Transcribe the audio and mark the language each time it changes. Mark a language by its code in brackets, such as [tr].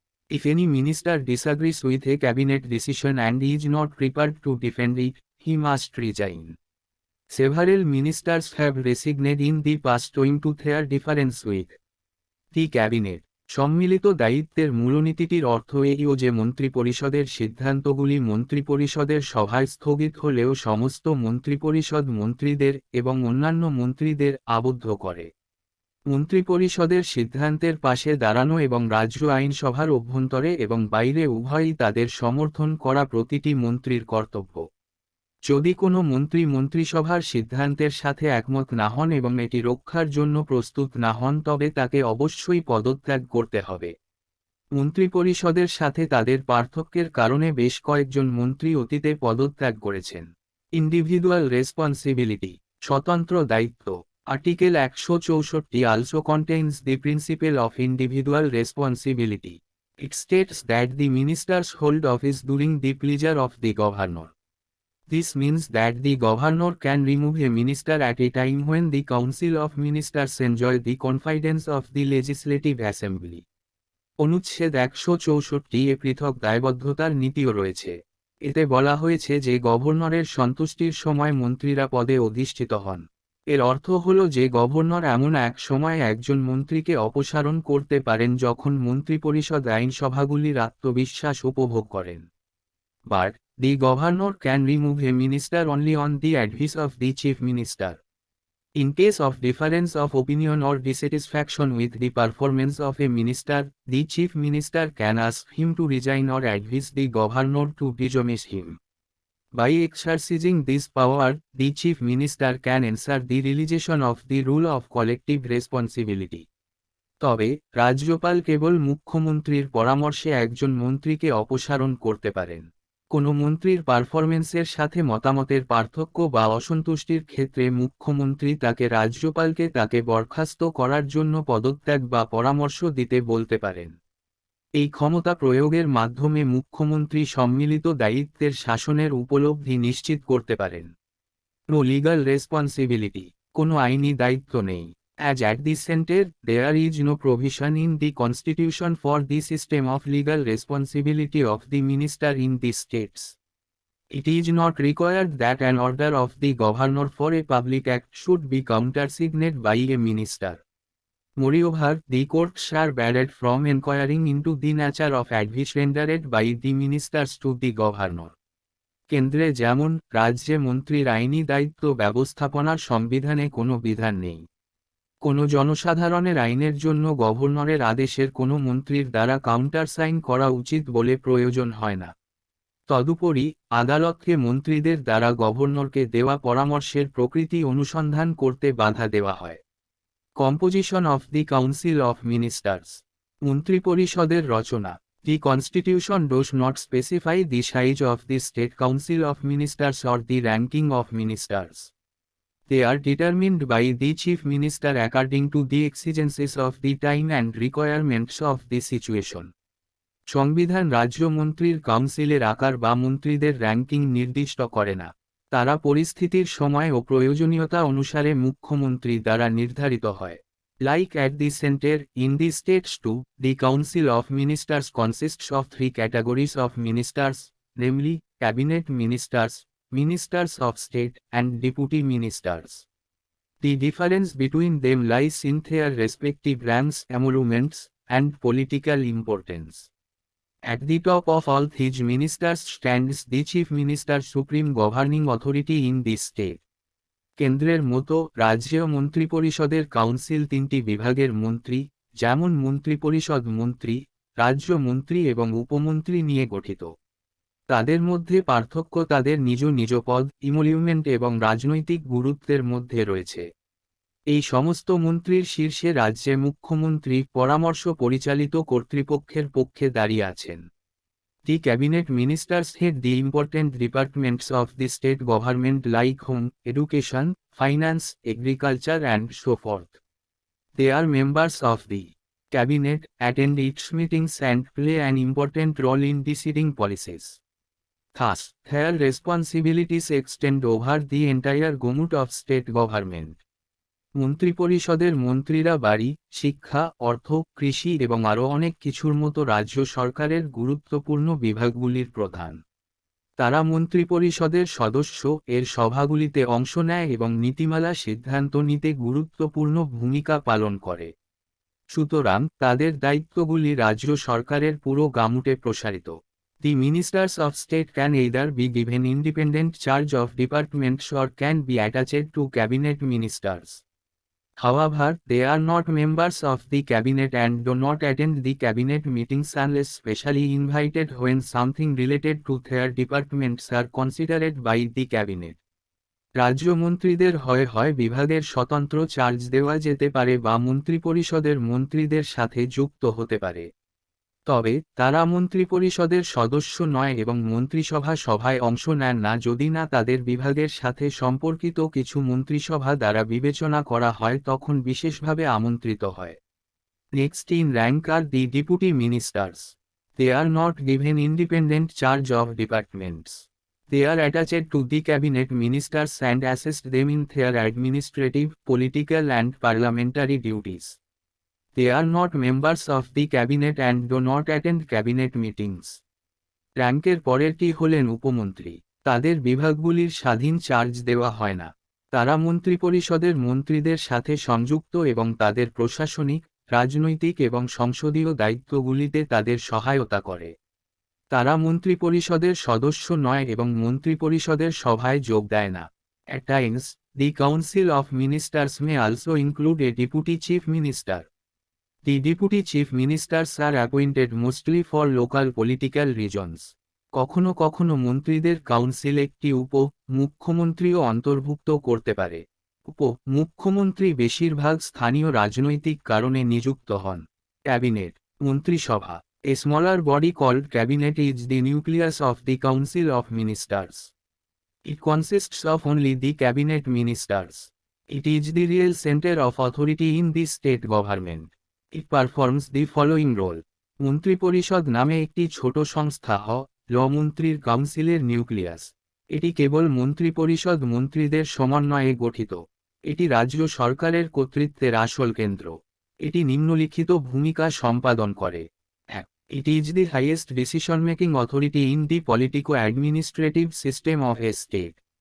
[en] If any minister disagrees with a cabinet decision and is not prepared to defend it, he must resign. Several ministers have resigned in the past owing to their difference with the cabinet. [bn] সম্মিলিত দায়িত্বের মূলনীতিটির অর্থ এইও যে মন্ত্রিপরিষদের সিদ্ধান্তগুলি মন্ত্রিপরিষদের সভায় স্থগিত হলেও সমস্ত মন্ত্রিপরিষদ মন্ত্রীদের এবং অন্যান্য মন্ত্রীদের আবদ্ধ করে। মন্ত্রিপরিষদের সিদ্ধান্তের পাশে দাঁড়ানো এবং রাজ্য আইনসভার অভ্যন্তরে এবং বাইরে উভয়ই তাদের সমর্থন করা প্রতিটি মন্ত্রীর কর্তব্য। যদি কোনো মন্ত্রী মন্ত্রিসভার সিদ্ধান্তের সাথে একমত না হন এবং এটি রক্ষার জন্য প্রস্তুত না হন তবে তাকে অবশ্যই পদত্যাগ করতে হবে। মন্ত্রিপরিষদের সাথে তাদের পার্থক্যের কারণে বেশ কয়েকজন মন্ত্রী অতীতে পদত্যাগ করেছেন। [en] Individual responsibility. [bn] স্বতন্ত্র দায়িত্ব। [en] Article 164 also contains the principle of individual responsibility. It states that the ministers hold office during the pleasure of the governor. This means that the governor can remove a minister at a time when the Council of Ministers enjoy the confidence of the Legislative Assembly. [bn] অনুচ্ছেদ 164 পৃথক দায়বদ্ধতার নীতিও রয়েছে। এতে বলা হয়েছে যে গভর্নরের সন্তুষ্টির সময় মন্ত্রীরা পদে অধিষ্ঠিত হন। এর অর্থ হল যে গভর্নর এমন এক সময়ে একজন মন্ত্রীকে অপসারণ করতে পারেন যখন মন্ত্রিপরিষদ আইনসভাগুলির আত্মবিশ্বাস উপভোগ করেন। [en] But the governor can remove a minister only on the advice of the chief minister. In case of difference of opinion or dissatisfaction with the performance of a minister, the chief minister can ask him to resign or advise the governor to dismiss him. By exercising this power, the Chief Minister can ensure the realization of the rule of collective responsibility. [bn] তবে রাজ্যপাল কেবল মুখ্যমন্ত্রীর পরামর্শে একজন মন্ত্রীকে অপসারণ করতে পারেন। কোনো মন্ত্রীর পারফরমেন্সের সাথে মতামতের পার্থক্য বা অসন্তুষ্টির ক্ষেত্রে মুখ্যমন্ত্রী রাজ্যপালকে তাকে বরখাস্ত করার জন্য পদত্যাগ বা পরামর্শ দিতে বলতে পারেন। এই ক্ষমতা প্রয়োগের মাধ্যমে মুখ্যমন্ত্রী সম্মিলিত দায়িত্বের শাসনের উপলব্ধি নিশ্চিত করতে পারেন। [en] no legal responsibility, [bn] কোনো আইনি দায়িত্ব নেই। [en] As at the center, there is no provision in the Constitution for the system of legal responsibility of the minister in the states. It is not required that an order of the governor for a public act should be countersigned by a minister. Moreover, the courts are barred from inquiring into the nature of advice rendered by the ministers to the governor. [bn] কেন্দ্রে যেমন রাজ্যে মন্ত্রীর আইনি দায়িত্ব ব্যবস্থাপনার সংবিধানে কোনো বিধান নেই। কোনো জনসাধারণের আইনের জন্য গভর্নরের আদেশের কোনো মন্ত্রীর দ্বারা কাউন্টার সাইন করা উচিত বলে প্রয়োজন হয় না। তদুপরি আদালতকে মন্ত্রীদের দ্বারা গভর্নরকে দেওয়া পরামর্শের প্রকৃতি অনুসন্ধান করতে বাধা দেওয়া হয়। [en] composition of the council of ministers, [bn] মন্ত্রিপরিষদের Rachana. [en] The Constitution does not specify the size of the State Council of Ministers or the ranking of ministers. They are determined by the Chief Minister according to the exigencies of the time and requirements of the situation. [bn] সংবিধান রাজ্যমন্ত্রীর কাউন্সিলের আকার বা মন্ত্রীদের ranking নির্দিষ্ট করে না। তারা পরিস্থিতির সময় ও প্রয়োজনীয়তা অনুসারে মুখ্যমন্ত্রী দ্বারা নির্ধারিত হয়। [en] Like at the center, in the states too, the Council of Ministers consists of three categories of ministers, namely, cabinet ministers, ministers of state, and deputy ministers. The difference between them lies in their respective ranks, emoluments, and political importance. At the top of all these ministers stands the Chief Minister, supreme governing authority in the state. [bn] কেন্দ্রের মতো রাজ্যেও মন্ত্রিপরিষদের council তিনটি বিভাগের মন্ত্রী, যেমন মন্ত্রিপরিষদ মন্ত্রী, রাজ্য মন্ত্রী এবং উপমন্ত্রী নিয়ে গঠিত। তাদের মধ্যে পার্থক্য তাদের নিজ নিজ পদ, ইমলিউমেন্ট এবং রাজনৈতিক গুরুত্বের মধ্যে রয়েছে। এই সমস্ত মন্ত্রীর শীর্ষে রাজ্যে মুখ্যমন্ত্রী পরামর্শ পরিচালিত কর্তৃপক্ষের পক্ষে দাঁড়িয়ে আছেন। [en] The cabinet ministers head the important departments of the state government like home, education, finance, agriculture and so forth. They are members of the cabinet, attend its meetings and play an important role in deciding policies. Thus, their responsibilities extend over the entire gamut of state government. [bn] মন্ত্রিপরিষদের মন্ত্রীরা বাড়ি, শিক্ষা, অর্থ, কৃষি এবং আরও অনেক কিছুর মতো রাজ্য সরকারের গুরুত্বপূর্ণ বিভাগগুলির প্রধান। তারা মন্ত্রিপরিষদের সদস্য, এর সভাগুলিতে অংশ নেয় এবং নীতিমালা সিদ্ধান্ত নিতে গুরুত্বপূর্ণ ভূমিকা পালন করে। সুতরাং তাদের দায়িত্বগুলি রাজ্য সরকারের পুরো গামুটে প্রসারিত। [en] The ministers of state can either be given independent charge of departments or can be attached to cabinet ministers. However, they are not members of the cabinet and do not attend the cabinet meetings unless specially invited when something related to their departments are considered by the cabinet. [bn] রাজ্যমন্ত্রীদের হয় বিভাগের স্বতন্ত্র charge দেওয়া যেতে পারে বা মন্ত্রিপরিষদের মন্ত্রীদের সাথে যুক্ত হতে পারে। তবে তারা মন্ত্রিপরিষদের সদস্য নয় এবং মন্ত্রিসভা সভায় অংশ নেন না যদি না তাদের বিভাগের সাথে সম্পর্কিত কিছু মন্ত্রিসভা দ্বারা বিবেচনা করা হয় তখন বিশেষভাবে আমন্ত্রিত হয়। [en] Next in rank are the deputy ministers. They are not given independent charge of departments. They are attached to the cabinet ministers and assist them in their administrative, political and parliamentary duties. They are not members of the cabinet and do not attend cabinet meetings. [bn] র্যাঙ্কের পরেরটি হলেন উপমন্ত্রী। তাদের বিভাগগুলির স্বাধীন charge দেওয়া হয় না। তারা মন্ত্রিপরিষদের মন্ত্রীদের সাথে সংযুক্ত এবং তাদের প্রশাসনিক, রাজনৈতিক এবং সংসদীয় দায়িত্বগুলিতে তাদের সহায়তা করে। তারা মন্ত্রিপরিষদের সদস্য নয় এবং মন্ত্রিপরিষদের সভায় যোগ দেয় না। [en] At times, the Council of Ministers may also include a deputy chief minister. The deputy chief ministers are appointed mostly for local political reasons. [bn] কখনো কখনো মন্ত্রীদের কাউন্সিল একটি মুখ্যমন্ত্রীও অন্তর্ভুক্ত করতে পারে। মুখ্যমন্ত্রী বেশিরভাগ স্থানীয় রাজনৈতিক কারণে নিযুক্ত হন। [en] cabinet, [bn] মন্ত্রিসভা। [en] A smaller body called cabinet is the nucleus of the council of ministers. It consists of only the cabinet ministers. It is the real center of authority in the state government. It performs the following role. [bn] মন্ত্রিপরিষদ নামে একটি ছোট সংস্থা মন্ত্রীর কাউন্সিলের nucleus. এটি কেবল মন্ত্রিপরিষদ মন্ত্রীদের সমন্বয়ে গঠিত। এটি রাজ্য সরকারের কর্তৃত্বের আসল কেন্দ্র। এটি নিম্নলিখিত ভূমিকা সম্পাদন করে। [en] It is the highest decision-making authority in the politico-administrative system of a state.